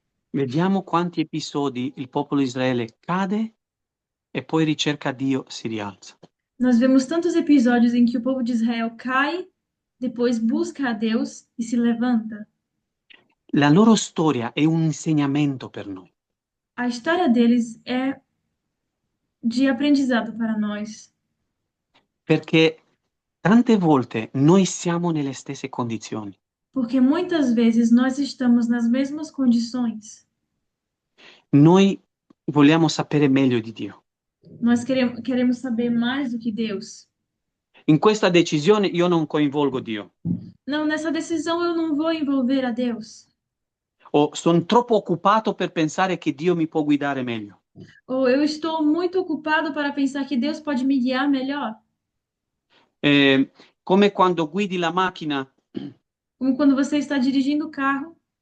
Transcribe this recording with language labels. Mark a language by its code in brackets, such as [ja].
[it] vediamo quanti episodi il popolo di Israele cade e poi ricerca Dio, si rialza. [pt] nós vemos tantos episódios em que o povo de Israel cai, depois busca a Deus e se levanta. [it] La loro storia è un insegnamento per noi. [pt] A história deles é de aprendizado para nós, [it] Perché tante volte noi siamo nelle stesse condizioni. [pt] Porque muitas vezes nós estamos nas mesmas condições. [it] Noi vogliamo sapere meglio di Dio. [pt] Nós queremos saber mais do que Deus. [it] In questa decisione io non coinvolgo Dio. [pt] Não, nessa decisão eu não vou envolver a Deus. [it] O sono troppo occupato per pensare che Dio mi può guidare meglio. [pt] Ou eu estou muito ocupado para pensar que Deus pode me guiar melhor. [it] Come quando guidi la macchina, [pt] Como quando você está dirigindo o carro